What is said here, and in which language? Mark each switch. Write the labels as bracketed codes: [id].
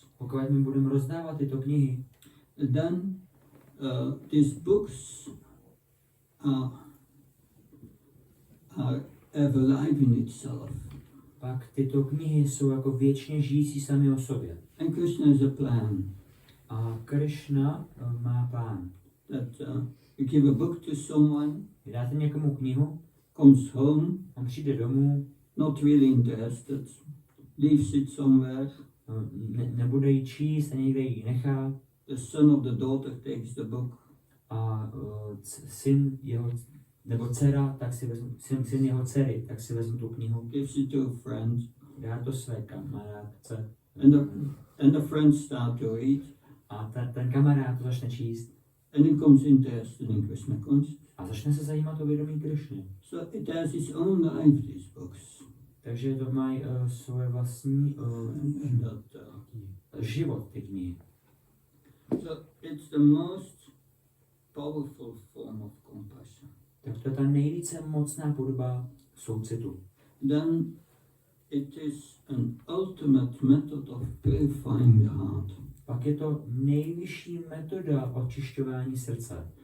[cs] Pokud my budeme rozdávat tyto knihy, [en] then these books are ever alive in itself. [cs] pak tyto knihy jsou jako věčně žijící sami o sobě. [en] And Krishna has a plan [cs] A Krishna má plán. [en] that you give a book to someone, [cs] Vy dáte někomu knihu, [en] comes home, [cs] on přijde domů, [en] not really interested, leaves it somewhere. [cs] nebude ji číst a někde ji nechá [en] The son of the daughter takes the book, [cs] a syn jeho, nebo dcera, tak si vezmu, syn jeho dcery, tak si vezmu tu knihu, [en] gives it to a friend, [cs] dá to své kamarádce [en] and the friends start to read, [cs] a ten kamarád to začne číst [en] and he becomes interested in Krishna consciousness. [cs] a začne se zajímat o vědomí Krišny. [en] So it has its own life, these books. [cs] Takže to mají svoje vlastní [en] And that, [cs] život, ty knihy. [en] so it's the most powerful form of compassion. [cs] Tak to je ta nejvíce mocná podoba soucitu. [en] Then it is an ultimate method of purifying the heart. [cs] Pak je to nejvyšší metoda očišťování srdce.